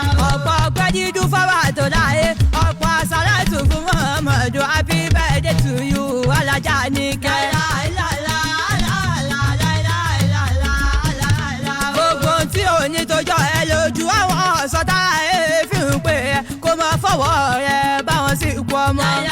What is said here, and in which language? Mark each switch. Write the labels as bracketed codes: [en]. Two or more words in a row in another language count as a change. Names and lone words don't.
[yo] Ọ̀pọ̀ ọpẹ́ dídùn fáwa tó láyé, ọ̀pọ̀ àsálàtù fún Muhammadu. [en] Happy birthday to you, Alhaja Níkẹ́. [yo] Gbogbo ohun tí ò ní tó jọ ẹ lójú, àwọn ọ̀sán tá a fi ń pè é. Kó má fọwọ́ rẹ̀ bá wọn sìnkú ọmọ.